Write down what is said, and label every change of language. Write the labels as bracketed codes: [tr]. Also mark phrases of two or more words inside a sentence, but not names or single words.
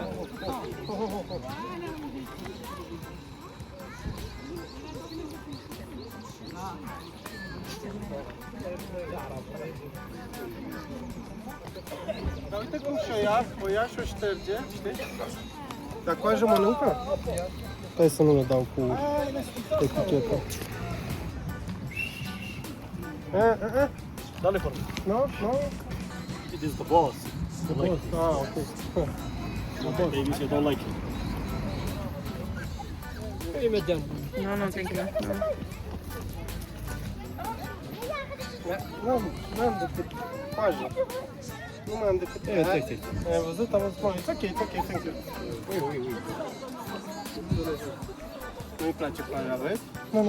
[ro] Dar uite cum o ia și o șterge, știi? Dar coajă mănâncă? Stai să nu le dau cu etichetă. [es] Dale por mí. No? [en] It is the boss. The boss. Ah, okay. Maybe you don't like it. Nu, thank you. [ro] Nu am decât coajă. Nu mai am decât... Ai văzut? Am văzut. [en] It's okay, thank you. [ro] Ui. Nu-i place coaja, vezi? Nu.